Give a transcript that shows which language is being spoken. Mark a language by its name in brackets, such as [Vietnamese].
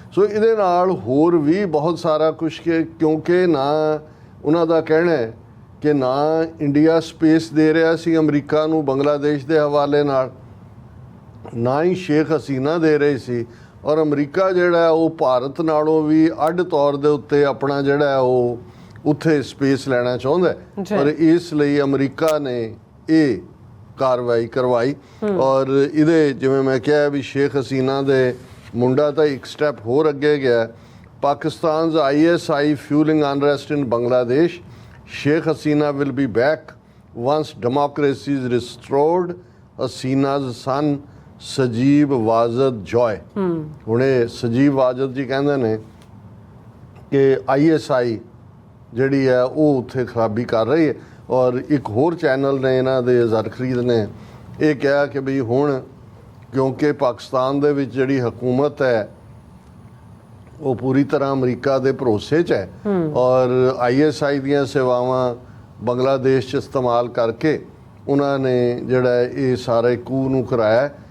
[Punjabi] ਸੋ ਇਹਦੇ ਨਾਲ ਹੋਰ ਵੀ ਬਹੁਤ ਸਾਰਾ ਕੁਛ ਕਿਉਂਕਿ ਨਾ ਉਹਨਾਂ ਦਾ ਕਹਿਣਾ ਹੈ ਕਿ ਨਾ ਇੰਡੀਆ ਸਪੇਸ ਦੇ ਰਿਹਾ ਸੀ ਅਮਰੀਕਾ ਨੂੰ ਬੰਗਲਾਦੇਸ਼ ਦੇ ਹਵਾਲੇ ਨਾਲ, ਨਾ ਹੀ ਸ਼ੇਖ ਹਸੀਨਾ ਦੇ ਰਹੇ ਸੀ, ਔਰ ਅਮਰੀਕਾ ਜਿਹੜਾ ਉਹ ਭਾਰਤ ਨਾਲੋਂ ਵੀ ਅੱਡ ਤੌਰ ਦੇ ਉੱਤੇ ਆਪਣਾ ਜਿਹੜਾ ਉਹ ਉੱਥੇ ਸਪੇਸ ਲੈਣਾ ਚਾਹੁੰਦਾ, ਔਰ ਇਸ ਲਈ ਅਮਰੀਕਾ ਨੇ ਇਹ ਕਾਰਵਾਈ ਕਰਵਾਈ। ਔਰ ਇਹਦੇ ਜਿਵੇਂ ਮੈਂ ਕਿਹਾ ਵੀ ਸ਼ੇਖ ਹਸੀਨਾ ਦੇ ਮੁੰਡਾ ਤਾਂ ਇੱਕ ਸਟੈਪ ਹੋਰ ਅੱਗੇ ਗਿਆ। [English] Pakistan's ISI fueling unrest in Bangladesh. Sheikh Hasina will be back once democracy is restored. Hasina's son Sajib Wajid Joy. [Punjabi] ਹੁਣ ਇਹ ਸਜੀਵ ਵਾਜਦ ਜੀ ਕਹਿੰਦੇ ਨੇ ਕਿ ISI ਜਿਹੜੀ ਹੈ ਉਹ ਉੱਥੇ ਖਰਾਬੀ ਕਰ ਰਹੀ ਹੈ, ਔਰ ਇੱਕ ਹੋਰ ਚੈਨਲ ਨੇ ਇਹਨਾਂ ਦੇ ਜ਼ਰ ਖਰੀਦ ਨੇ ਇਹ ਕਿਹਾ ਕਿ ਵੀ ਹੁਣ ਕਿਉਂਕਿ ਪਾਕਿਸਤਾਨ ਦੇ ਵਿੱਚ ਜਿਹੜੀ ਹਕੂਮਤ ਹੈ ਉਹ ਪੂਰੀ ਤਰ੍ਹਾਂ ਅਮਰੀਕਾ ਦੇ ਭਰੋਸੇ 'ਚ ਹੈ, ਔਰ ISI ਦੀਆਂ ਸੇਵਾਵਾਂ ਬੰਗਲਾਦੇਸ਼ 'ਚ ਇਸਤੇਮਾਲ ਕਰਕੇ ਉਹਨਾਂ ਨੇ ਜਿਹੜਾ ਇਹ ਸਾਰੇ ਕੂ ਨੂੰ ਕਰਾਇਆ।